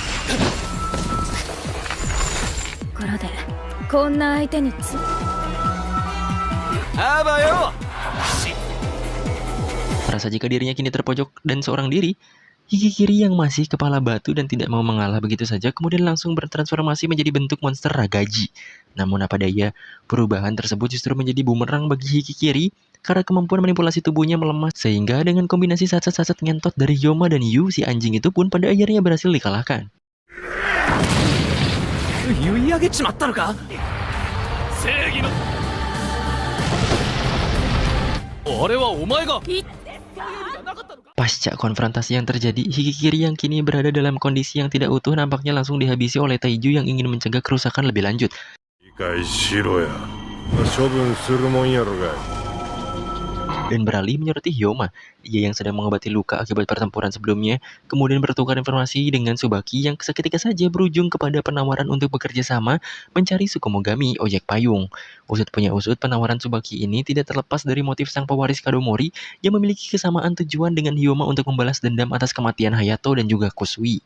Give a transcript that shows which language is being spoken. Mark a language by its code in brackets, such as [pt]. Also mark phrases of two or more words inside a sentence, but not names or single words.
[ja] ところでこんな相手に [id] Merasa jika dirinya kini terpojok dan seorang diri, Hikikiri yang masih kepala batu dan tidak mau mengalah begitu saja kemudian langsung bertransformasi menjadi bentuk monster Ragaji. Namun apa daya, perubahan tersebut justru menjadi bumerang bagi Hikikiri karena kemampuan manipulasi tubuhnya melemah sehingga dengan kombinasi sasat-sasat ngentot dari Hyoma dan Yu, si anjing itu pun pada akhirnya berhasil dikalahkan. [ja] 言い上げちまったのか正義のあれはお前が [id] Pasca konfrontasi yang terjadi, Hikikiri yang kini berada dalam kondisi yang tidak utuh nampaknya langsung dihabisi oleh Taiju yang ingin mencegah kerusakan lebih lanjut. [ja] 理解しろや処分するもんやろがい [id] Dan beralih menyoroti Hyoma, ia yang sedang mengobati luka akibat pertempuran sebelumnya, kemudian bertukar informasi dengan Tsubaki yang seketika saja berujung kepada penawaran untuk bekerja sama mencari Tsukumogami, ojek payung. Usut punya usut, penawaran Tsubaki ini tidak terlepas dari motif sang pewaris Kadomori yang memiliki kesamaan tujuan dengan Hyoma untuk membalas dendam atas kematian Hayato dan juga Kusui.